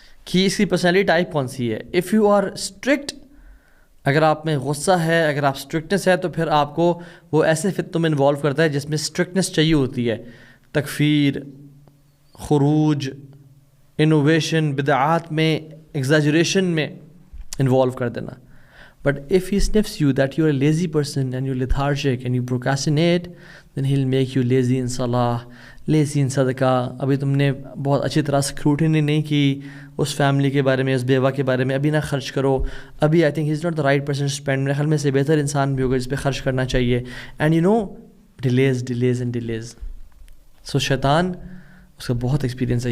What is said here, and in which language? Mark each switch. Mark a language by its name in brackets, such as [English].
[Urdu] کہ اس کی personality type کون سی ہے. [English] if you are strict, [Urdu] اگر آپ میں غصہ ہے، اگر آپ اسٹرکٹنس ہے، تو پھر آپ کو وہ ایسے فتنوں میں انوالو کرتا ہے جس میں اسٹرکٹنس چاہیے ہوتی ہے، تکفیر، خروج، انوویشن، بدعات میں ایگزاجریشن میں انوالو کر دینا. [English] But if he sniffs you that you're a lazy person and you're lethargic and you procrastinate, then he'll make you lazy in salah, lazy in صدقہ. [Urdu] ابھی تم نے بہت اچھی طرح اسکروٹنی نہیں کی اس فیملی کے بارے میں، اس بیوہ کے بارے میں، ابھی نہ خرچ کرو ابھی. [English] I think he is not the right person to spend. [Urdu] میرے خیال میں سے بہتر انسان بھی ہوگا جس پہ خرچ کرنا چاہیے. [English] And you know delays and delays. So [Urdu] شیطان، اس کا بہت ایکسپیرینس ہے.